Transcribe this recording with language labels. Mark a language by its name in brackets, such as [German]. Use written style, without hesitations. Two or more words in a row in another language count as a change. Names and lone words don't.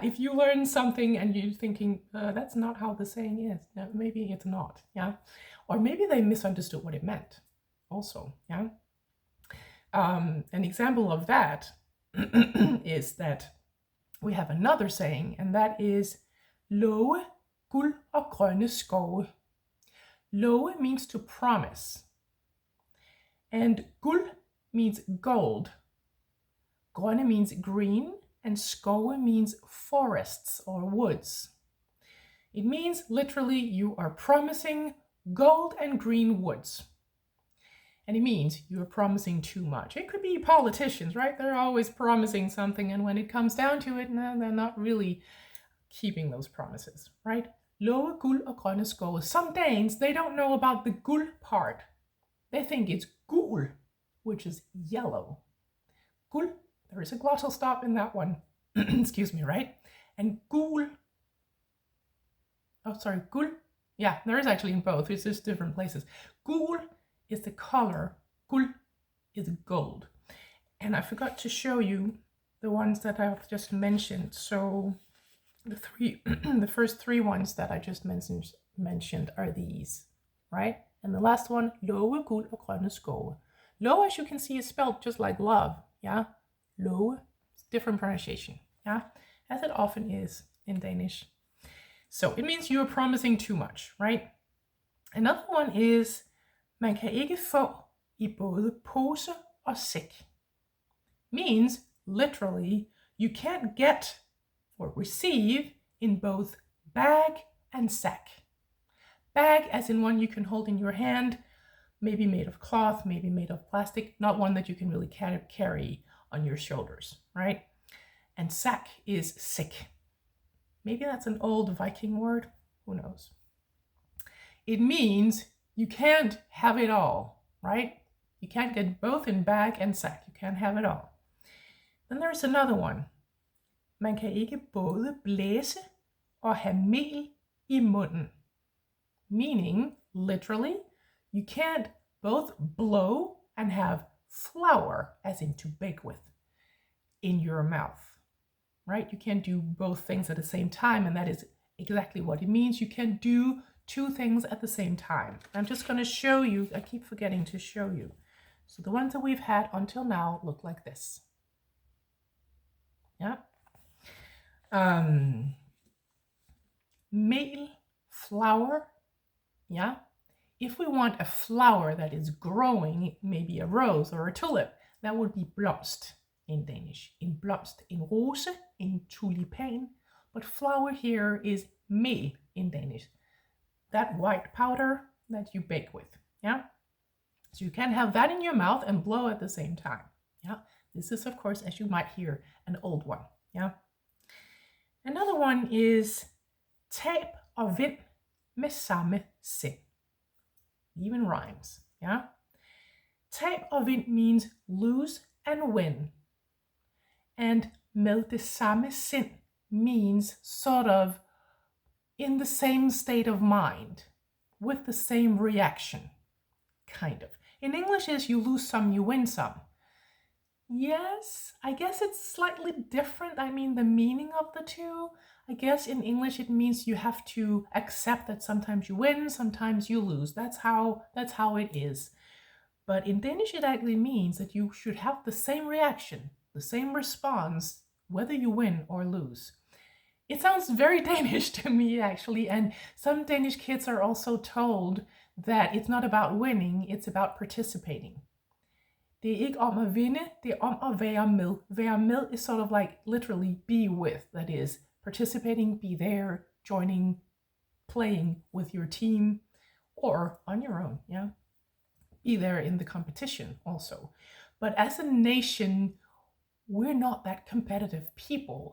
[English] If you learn something and you're thinking, that's not how the saying is, maybe it's not, yeah? Or maybe they misunderstood what it meant also, yeah? An example of that is that we have another saying, and that is love, [Danish] guld og grønne skove. [English] Love means to promise, and guld means gold. Grønne means green, and skove means forests or woods. It means literally you are promising gold and green woods. And it means you are promising too much. It could be politicians, right? They're always promising something, and when it comes down to it, no, they're not really keeping those promises, right? Love, [Danish] guld og grønne skove. [English] Some Danes, they don't know about the guld part. They think it's gul, which is yellow. Guld, there is a glossal stop in that one. Excuse me, right? And [Danish] gul, guld. [English] Yeah, there is actually in both. It's just different places. Gul is the color. Guld is gold. And I forgot to show you the ones that I've just mentioned. So the first three ones that I just mentioned are these, right? And the last one, love, [Danish] guld og grønne skove. [English] Love, as you can see, is spelled just like love, yeah? Love, different pronunciation, yeah? As it often is in Danish. So it means you are promising too much, right? Another one is, [Danish] man kan ikke få i både pose og sæk. [English] Means, literally, you can't get or receive in both bag and sack. Bag as in one you can hold in your hand, maybe made of cloth, maybe made of plastic, not one that you can really carry on your shoulders, right? And sack is sick. Maybe that's an old Viking word, who knows? It means you can't have it all, right? You can't get both in bag and sack, you can't have it all. Then there's another one. [Danish] Man kan ikke både blæse og have mel i munden. [English] Meaning, literally, you can't both blow and have flour, as in to bake with, in your mouth, right? You can't do both things at the same time, and that is exactly what it means. You can't do two things at the same time. I'm just going to show you, I keep forgetting to show you. So the ones that we've had until now look like this. Yeah. Mel, flour, yeah. If we want a flower that is growing, maybe a rose or a tulip, that would be blomst in Danish. [Danish] En blomst, en rose, en tulipan. [English] But flower here is mel in Danish. That white powder that you bake with, yeah. So you can have that in your mouth and blow at the same time, yeah. This is, of course, as you might hear, an old one, yeah. [Danish] Another one is tab og vind med samme sind. [English] Even rhymes, yeah? [Danish] Tab og vind [English] means lose and win. And [Danish] med det samme sind [English] means sort of in the same state of mind, with the same reaction, kind of. In English is you lose some, you win some. Yes, I guess it's slightly different. I mean, the meaning of the two. I guess in English it means you have to accept that sometimes you win, sometimes you lose. That's how it is. But in Danish it actually means that you should have the same reaction, the same response, whether you win or lose. It sounds very Danish to me, actually, and some Danish kids are also told that it's not about winning, it's about participating. [Danish] Det er ikke om at vinde, det er om at være med. Være med [English] is sort of like literally be with, that is participating, be there, joining, playing with your team, or on your own, yeah? Be there in the competition also. But as a nation, we're not that competitive people.